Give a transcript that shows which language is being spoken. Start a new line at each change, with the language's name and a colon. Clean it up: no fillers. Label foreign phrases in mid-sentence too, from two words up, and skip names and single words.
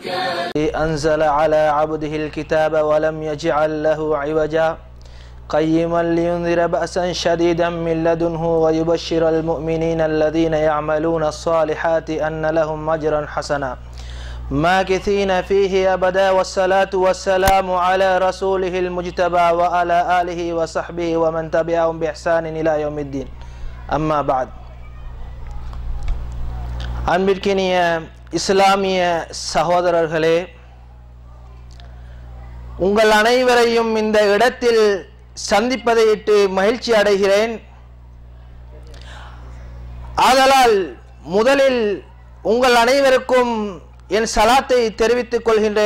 Arabic: أنزل على عبده الكتاب ولم يجعل له عوجا قيما لينذر بأسا شديدا من لدنه ويبشر المؤمنين الذين يعملون الصالحات أن لهم أجرا حسنا ماكثين فيه أبدا. والصلاة والسلام على رسوله المجتبى وعلى آله وصحبه ومن تبعهم بإحسان إلى يوم الدين. أما بعد.
Tamil: அன்பிற்கினிய இஸ்லாமிய சகோதரர்களே, உங்கள் அனைவரையும் இந்த இடத்தில் சந்திப்பதையிட்டு மகிழ்ச்சி அடைகிறேன். ஆதலால் முதலில் உங்கள் அனைவருக்கும் என் சலாத்தை தெரிவித்துக் கொள்கின்றேன்.